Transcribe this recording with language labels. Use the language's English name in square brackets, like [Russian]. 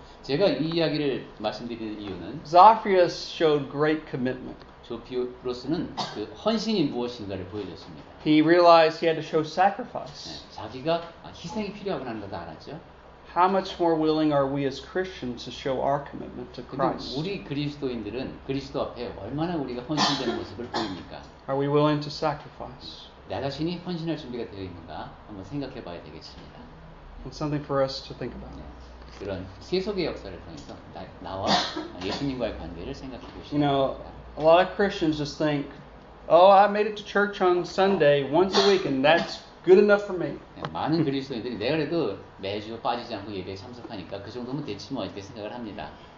[Korean] 제가 이 이야기를 말씀드리는 이유는 [English] Zophyrius showed great commitment. [Korean] 조피로스는 그 헌신이 무엇인가를 보여줬습니다. [English] He realized he had to show sacrifice. [Korean] 네, 자기가 희생이 필요하구나 하는 것도 알았죠. [English] How much more willing are we as Christians to show our commitment to [Korean] 근데 [English] Christ? [Korean] 우리 그리스도인들은 그리스도 앞에 얼마나 우리가 헌신된 모습을 보입니까? [English] Are we willing to sacrifice? [Korean] 나 자신이 헌신할 준비가 되어 있는가 한번 생각해 봐야 되겠습니다. [English] It's something for us to think about. [Korean] 네, 그런 세속의 역사를 통해서 나와 예수님과의 관계를 생각해 보시기 [English] You know, [Korean] 바랍니다. [English] a lot of Christians just think, oh, I made it to church on Sunday once a week and that's good enough for me. [Korean] 네, 많은 그리스도인들이 내가 그래도 매주 빠지지 않고 예배에 참석하니까 그 정도면 됐지 뭐 이렇게 생각을 합니다.